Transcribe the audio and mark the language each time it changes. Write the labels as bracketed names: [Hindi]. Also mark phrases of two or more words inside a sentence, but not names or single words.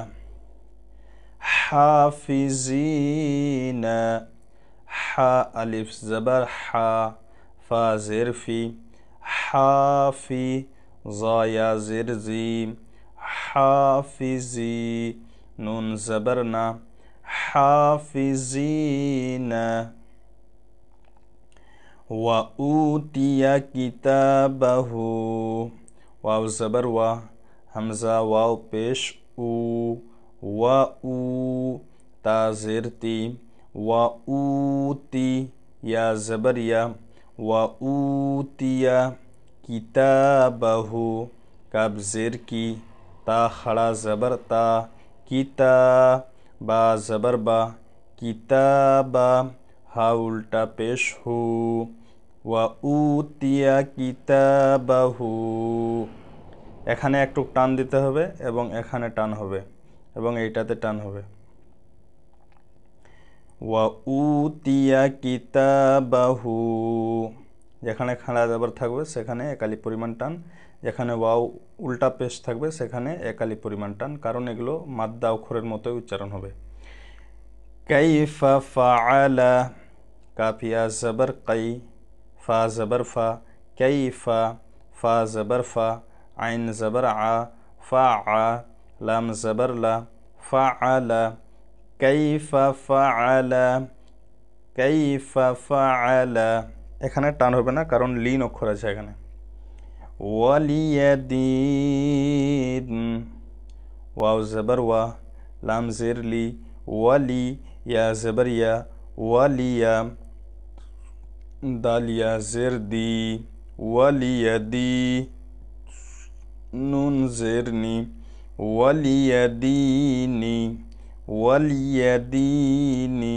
[Urdu] حافظين، حا ألف زبر حا، فا زر في، حافي، ضايا زر زي، حافظي، نون زبرنا، حافظين. وأوتي كتابه، واو زبر وا، همزة واو پیش او، وأو، تا زرتي، وأوتي، يا زبر يا، وأوتي كتابه، كاب زر کی، تا خڑا زبر تا، کتا، با زبر با، کتابا، [Bangla] হা উল্টা পেশ হু। [Arabic] وأوتي كتابه. [Bangla] এখানে একটু টান দিতে হবে এবং এখানে টান হবে এবং এইটাতে টান হবে। [Arabic] وأوتي كتابه. [Bangla] যেখানে খাড়া জবর থাকবে সেখানে একালি পরিমাণ টান, যেখানে ওয়াও উল্টা পেশ থাকবে সেখানে একালি পরিমাণ টান, কারণ এগুলো মাদ্দা অক্ষরের মতোই উচ্চারণ হবে। [Arabic] كيف فعل, [Bangla] কাফিয়া জবর কাই, ফা জবর ফা, কাইফা, ফা জবর ফা, আইন জবর আ, ফাআ, লাম জবর লা, ফাআলা। [Arabic] كيف فعل، كيف فعل. [Bangla] এখানে টান হবে না কারণ লিন অক্ষর আছে এখানে। ওয়ালিয়াদিন, ওয়াও জবর ওয়া, লাম জের লি, ওয়ালি, ইয়া জবর ইয়া, ওয়ালিয়া, দালিয়া জের দি, ওয়ালিয়াদি, নুন জের নি, ওয়ালিয়াদিনি, ওয়ালিয়াদিনি।